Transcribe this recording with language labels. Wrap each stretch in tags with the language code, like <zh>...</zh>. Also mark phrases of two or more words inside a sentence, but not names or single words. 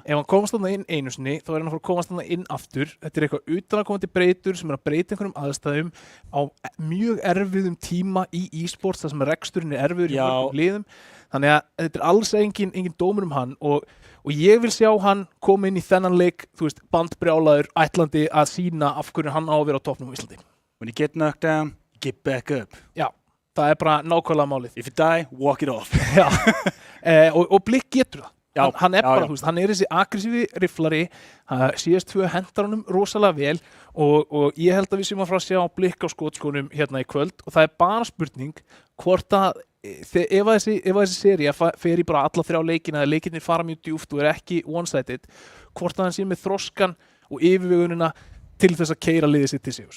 <is>Ef hann komast þarna inn einu sinni, þá er hann að fara að komast þarna inn aftur. Þetta er eitthvað utanakomandi breytur sem er að breyta einhverjum aðstæðum á mjög erfiðum tíma í e-sports, þar sem reksturinn er erfiður í mörgum liðum. Þannig að þetta er alls engin dómur hann og ég vil sjá hann koma inn í þennan leik, þú veist, bandbrjálaður, ætlandi að sýna af hverju hann á að vera á toppnum á Íslandi.</is> <en>When you get knocked down, get back up.</en> <is>Já, það er bara nákvæmlega málið.</is> <en>If you die, walk it off.</en> <is>Já, og Blikk getur það. hann bara, þú veist, hann þessi aggressífi rifflari, CS2 hendar honum rosalega vel og ég held að við séum að fara að sjá blikk á skotskónum hérna í kvöld og það bara spurning hvort að ef þessi sería fer í bara alla 3 leikina eða leikinir fara mjög djúpt og ekki one-sided, hvort að hann sé með þroskan og yfirvegunina til þess að keyra liðið sitt til sigurs.</is>